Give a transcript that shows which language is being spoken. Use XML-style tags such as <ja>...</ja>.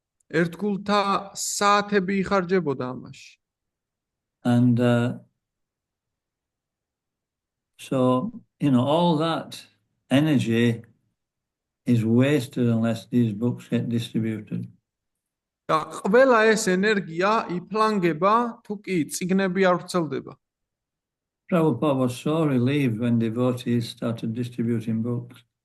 <ka>ერთგულთა საათები იხარჯებოდა ამაში.</ka> <en>And so, all that energy is wasted unless these books get distributed.</en> <ka>და ყველა ეს ენერგია იფლანგება თუ კი წიგნები არ ვრცელდება.</ka> <en>Prabhupada was so relieved when devotees started distributing books.</en>